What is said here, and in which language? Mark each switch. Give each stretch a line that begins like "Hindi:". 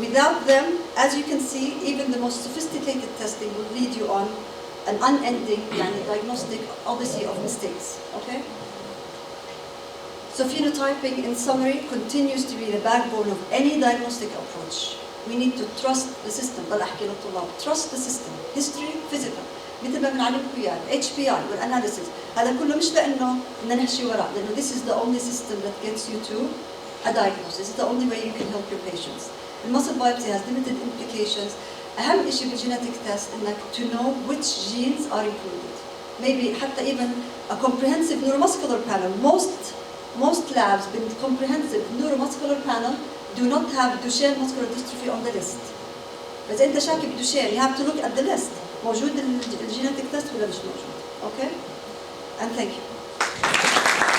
English: Without them, as you can see, even the most sophisticated testing will lead you on an unending diagnostic odyssey of mistakes. Okay? So phenotyping, in summary, continues to be the backbone of any diagnostic approach. We need to trust the system. Trust the system. History, physical.
Arabic: مثل ما بنعلمكم اياه HPI والanalysis. هذا كله مش لأنه بدنا نحشي وراه، لأنه
English: this is the only system that gets you to a diagnosis. It's the only way you can help your patients. The muscle biopsy has limited implications.
Arabic: أهم شيء
English: بالgenetic test
Arabic: إنك
English: to know which genes are included. Maybe
Arabic: حتى
English: even a comprehensive neuromuscular panel. Most labs with comprehensive neuromuscular panel do not have Duchenne muscular dystrophy on the list. But
Arabic: إذا أنت شاكي بدوشين,
English: you have to look at the list.
Arabic: موجود الجينيتك تيست ولا مش موجود؟ Okay?
English: And thank you.